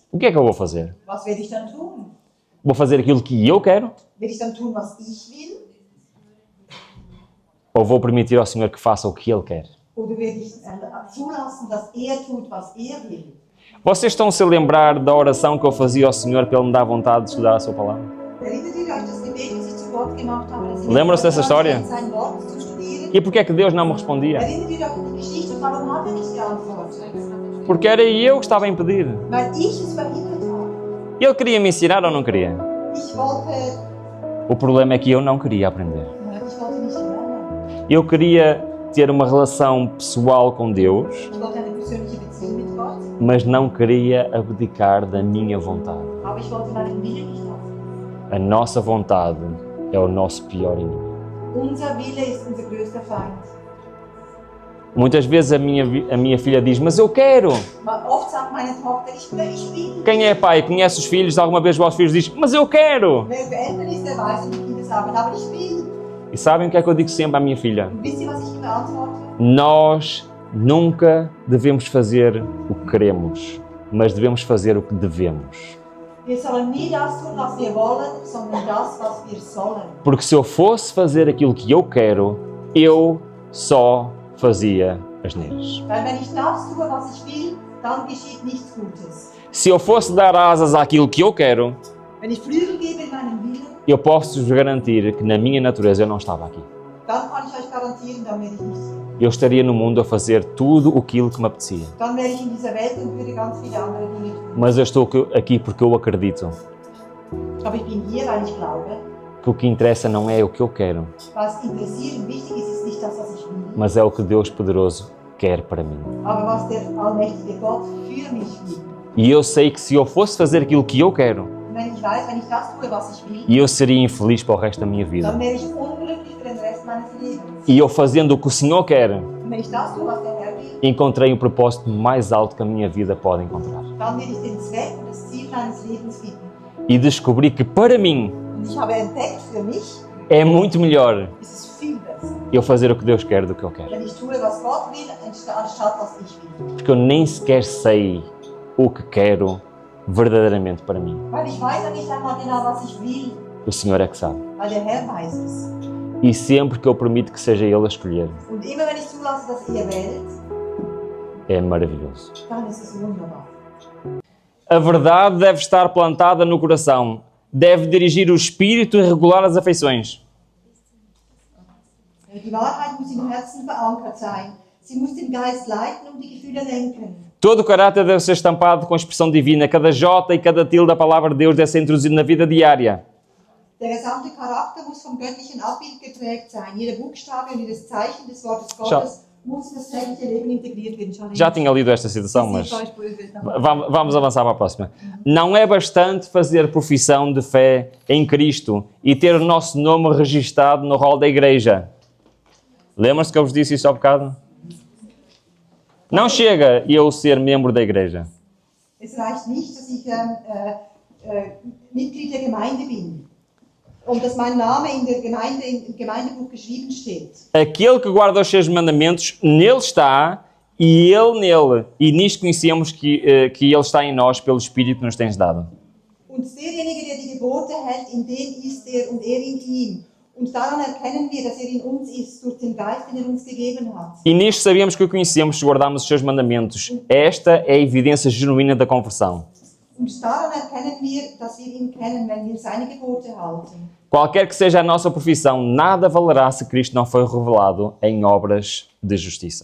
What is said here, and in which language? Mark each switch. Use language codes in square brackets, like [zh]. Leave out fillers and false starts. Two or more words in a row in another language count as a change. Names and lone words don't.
[pt] o que é que eu vou fazer? [de] was werde ich dann tun? [pt] Vou fazer aquilo que eu quero? [de] Werde ich dann tun, was ich will? [pt] Ou vou permitir ao Senhor que faça o que Ele quer? [de] Oder werde ich zulassen, dass tut, was will? [pt] Vocês estão-se a lembrar da oração que eu fazia ao Senhor para Ele me dar vontade de estudar a Sua Palavra? [de] Erinnert ihr euch das Gebet, das ich zu Gott gemacht habe? dass ich [pt] Lembram-se dessa história? [de] sein Wort zu studieren? [pt] E porquê é que Deus não me respondia? [de] Erinnert ihr euch an die Geschichte? Warum hat nicht geantwortet? [pt] Porque era eu que estava a impedir. [de] Weil ich es verhindert habe. [pt] Ele queria me ensinar ou não queria? [de] Ich wollte [pt] O problema é que eu não queria aprender. [de] nicht lernen. [pt] Eu queria ter uma relação pessoal com Deus, [de] Ich wollte eine persönliche Beziehung mit Gott, [pt] mas não queria abdicar da minha vontade. [de] aber ich wollte meinen Willen nicht lassen. [pt] A nossa vontade é o nosso pior inimigo. [de] Unser Wille ist unser größter Feind. [pt] Muitas vezes a minha filha diz, mas eu quero. [de] Oft sagt meine Tochter, ich will. [pt] Quem é pai, conhece os filhos, alguma vez os filhos diz, mas eu quero. [de] Wer Eltern ist, der weiß, und die Kinder sagen, aber ich will. [pt] E sabem o que é que eu digo sempre à minha filha? [de] Und wisst ihr, was ich immer antworte? [pt] Nós nunca devemos fazer o que queremos, mas devemos fazer o que devemos. [de] Wir sollen nie das tun, was wir wollen, sondern das, was wir sollen. [pt] Porque se eu fosse fazer aquilo que eu quero, eu só fazia asneiras. [de] Weil wenn ich das tue, was ich will, dann geschieht nichts Gutes. [pt] Se eu fosse dar asas àquilo que eu quero, [de] Wenn ich Flügel gebe in meinen Willen, [pt] eu posso-vos garantir que na minha natureza eu não estava aqui. [de] dann kann ich euch garantieren, dann wäre ich nicht hier. [pt] Eu estaria no mundo a fazer tudo aquilo que me apetecia. [de] Dann wäre ich in dieser Welt und würde ganz viele andere Dinge tun. [pt] Mas eu estou aqui porque eu acredito [de] Aber ich bin hier, weil ich glaube, [pt] que o que interessa não é o que eu quero, [de] was interessiert und wichtig ist, ist nicht das, was ich will, [pt] mas é o que Deus poderoso quer para mim. [de] aber was der allmächtige Gott für mich will. [pt] E eu sei que se eu fosse fazer aquilo que eu quero, [de] Und wenn ich weiß, wenn ich das tue, was ich will, [pt] eu seria infeliz para o resto da minha vida. [de] dann wäre ich unglücklich für den Rest meines Lebens. [pt] E eu fazendo o que o Senhor quer, [de] Und wenn ich das tue, was der Herr will, [pt] encontrei o propósito mais alto que a minha vida pode encontrar. [de] dann werde ich den Zweck und das Ziel meines Lebens finden. [pt] E descobri que para mim [de] Und ich habe entdeckt, für mich [pt] é muito melhor [de] ist es viel besser, [pt] eu fazer o que Deus quer do que eu quero. [de] wenn ich tue, was Gott will, anstatt was ich will. [pt] Porque eu nem sequer sei o que quero verdadeiramente para mim. [de] Weil ich weiß ja nicht einmal genau, was ich will, [pt] O Senhor é que sabe. [de] weil der Herr weiß es. [pt] E sempre que eu permito que seja Ele a escolher, [de] Und immer wenn ich zulasse, dass ihr wählt, [pt] é maravilhoso. [de] dann ist es wunderbar. [pt] A verdade deve estar plantada no coração, deve dirigir o espírito e regular as afeições. [de] Die Wahrheit muss im Herzen verankert sein. Sie muss den Geist leiten und die Gefühle lenken. [pt] Todo o caráter deve ser estampado com a expressão divina. Cada jota e cada tilde da palavra de Deus deve ser introduzido na vida diária. [de] Der gesamte Charakter muss vom göttlichen Abbild geprägt sein. Jeder Buchstabe und jedes Zeichen des Wortes Gottes muss in das tägliche Leben integriert werden. [pt] Já tinha lido esta citação, mas vamos avançar para a próxima. Não é bastante fazer profissão de fé em Cristo e ter o nosso nome registado no rol da igreja. Lembram-se que eu vos disse isso há bocado? Não chega eu ser membro da igreja. [de] Es reicht nicht, dass ich Mitglied der Gemeinde bin und dass mein Name in der Gemeinde, im Gemeindebuch geschrieben steht. [pt] Aquele que guarda os seus mandamentos, nele está, e Ele nele. E nisto conhecemos que Ele está em nós pelo Espírito que nos tens dado. [de] Und derjenige, der die Gebote hält, in dem ist er und er in ihm. Und daran erkennen wir, dass er in uns ist, durch den Geist, den er uns gegeben hat. [pt] E nisto sabemos que o conhecemos se guardarmos os seus mandamentos. Esta é a evidência genuína da conversão. [de] Und daran erkennen wir, dass wir ihn kennen, wenn wir seine Gebote halten. [pt] Qualquer que seja a nossa profissão, nada valerá se Cristo não foi revelado em obras de justiça.